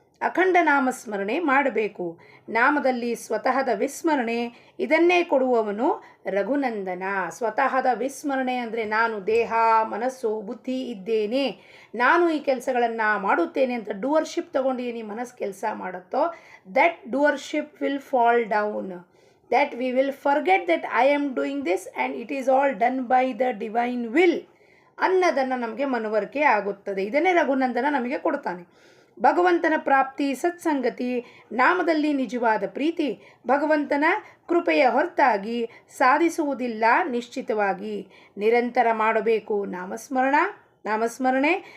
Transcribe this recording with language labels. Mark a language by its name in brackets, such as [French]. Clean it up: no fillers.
[Kannada] ಅಖಂಡ ನಾಮಸ್ಮರಣೆ ಮಾಡಬೇಕು. ನಾಮದಲ್ಲಿ ಸ್ವತಃದ ವಿಸ್ಮರಣೆ, ಇದನ್ನೇ ಕೊಡುವವನು ರಘುನಂದನ. ಸ್ವತಃದ ವಿಸ್ಮರಣೆ ಅಂದರೆ ನಾನು ದೇಹ, ಮನಸ್ಸು, ಬುದ್ಧಿ ಇದ್ದೇನೆ, ನಾನು ಈ ಕೆಲಸಗಳನ್ನು ಮಾಡುತ್ತೇನೆ ಅಂತ ಡೂವರ್ಶಿಪ್ ತಗೊಂಡು ಈ ಮನಸ್ಸು ಕೆಲಸ ಮಾಡುತ್ತೋ, [English] That doership will fall down. that we will forget that I am doing this and it is all done by the divine will [Kannada] ಅನ್ನೋದನ್ನು ನಮಗೆ ಮನವರಿಕೆ ಆಗುತ್ತದೆ. ಇದನ್ನೇ ರಘುನಂದನ ನಮಗೆ ಕೊಡ್ತಾನೆ. ಭಗವಂತನ ಪ್ರಾಪ್ತಿ ಸತ್ಸಂಗತಿ, ನಾಮದಲ್ಲಿ ನಿಜವಾದ ಪ್ರೀತಿ ಭಗವಂತನ ಕೃಪೆಯ ಹೊರತಾಗಿ ಸಾಧಿಸುವುದಿಲ್ಲ. ನಿಶ್ಚಿತವಾಗಿ ನಿರಂತರ ಮಾಡಬೇಕು ನಾಮಸ್ಮರಣೆ.